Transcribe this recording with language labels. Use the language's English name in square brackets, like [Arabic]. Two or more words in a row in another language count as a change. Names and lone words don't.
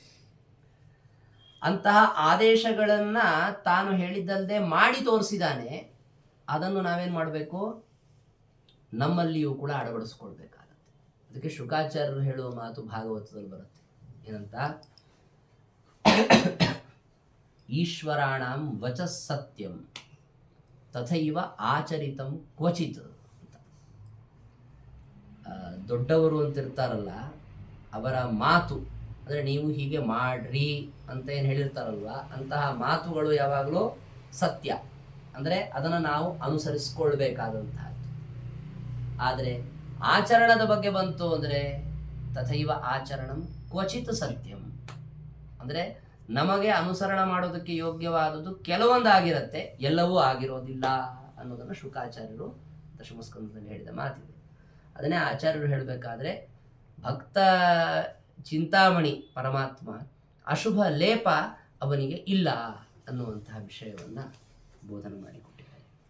[Kannada] ಅಂತಹ ಆದೇಶಗಳನ್ನ ತಾನು ಹೇಳಿದ್ದಲ್ಲದೆ ಮಾಡಿ ತೋರಿಸಿದಾನೆ. ಅದನ್ನು ನಾವೇನ್ ಮಾಡಬೇಕು? ನಮ್ಮಲ್ಲಿಯೂ ಕೂಡ ಅಳವಡಿಸ್ಕೊಳ್ಬೇಕಾಗತ್ತೆ. ಅದಕ್ಕೆ ಶುಕಾಚಾರ್ಯರು ಹೇಳುವ ಮಾತು ಭಾಗವತದಲ್ಲಿ ಬರುತ್ತೆ. [Sanskrit] ಏನಂತ? ಈಶ್ವರಾಣಂ ವಚಃ ಸತ್ಯಂ ತಥೈವ ಆಚರಿತಂ ಕ್ವಚಿತ್ ಅಂತ. [Kannada] ದೊಡ್ಡವರು ಅಂತಿರ್ತಾರಲ್ಲ, ಅವರ ಮಾತು ಅಂದರೆ ನೀವು ಹೀಗೆ ಮಾಡ್ರಿ ಅಂತ ಏನು ಹೇಳಿರ್ತಾರಲ್ವ, ಅಂತಹ ಮಾತುಗಳು ಯಾವಾಗಲೂ ಸತ್ಯ. ಅಂದರೆ ಅದನ್ನು ನಾವು ಅನುಸರಿಸ್ಕೊಳ್ಬೇಕಾದಂತಹದ್ದು. ಆದರೆ ಆಚರಣದ ಬಗ್ಗೆ ಬಂತು ಅಂದರೆ [Sanskrit] ತಥೈವ ಆಚರಣಂ ಕ್ವಚಿತ್ ಸತ್ಯಂ. [Kannada] ಅಂದರೆ ನಮಗೆ ಅನುಸರಣ ಮಾಡೋದಕ್ಕೆ ಯೋಗ್ಯವಾದದ್ದು ಕೆಲವೊಂದಾಗಿರುತ್ತೆ, ಎಲ್ಲವೂ ಆಗಿರೋದಿಲ್ಲ ಅನ್ನೋದನ್ನು ಶುಕಾಚಾರ್ಯರು ದಶಮಸ್ಕಂದದಲ್ಲಿ ಹೇಳಿದ ಮಾತಿದೆ. ಅದನ್ನೇ ಆಚಾರ್ಯರು ಹೇಳಬೇಕಾದ್ರೆ, ಭಕ್ತ ಚಿಂತಾಮಣಿ ಪರಮಾತ್ಮ ಅಶುಭ ಲೇಪ ಅವನಿಗೆ ಇಲ್ಲ ಅನ್ನುವಂತಹ ವಿಷಯವನ್ನು ಬೋಧನೆ ಮಾಡಿಕೊಟ್ಟಿದ್ದಾರೆ.